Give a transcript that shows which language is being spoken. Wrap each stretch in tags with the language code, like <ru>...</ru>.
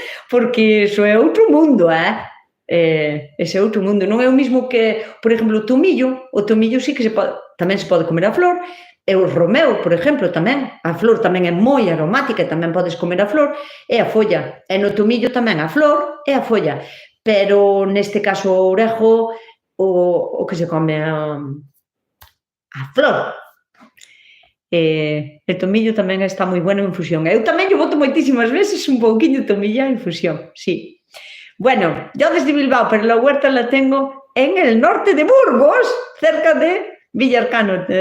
<gl>Porque iso é outro mundo, ese outro mundo. Non é o mismo que, por exemplo, o tomillo sí que tamén se pode comer a flor, e o romeo, por exemplo, tamén. A flor tamén é moi aromática e tamén podes comer a flor e a folla. E no tomillo tamén a flor e a folla. Pero neste caso o orejo, o que se come a flor. O tomillo tamén está moi bueno en infusión. Eu tamén lle boto moitísimas veces un pouquiño de tomillo en infusión, sí.</gl> <es>Bueno, yo desde Bilbao, pero la huerta la tengo en el norte de Burgos, cerca de Villarcano.</es>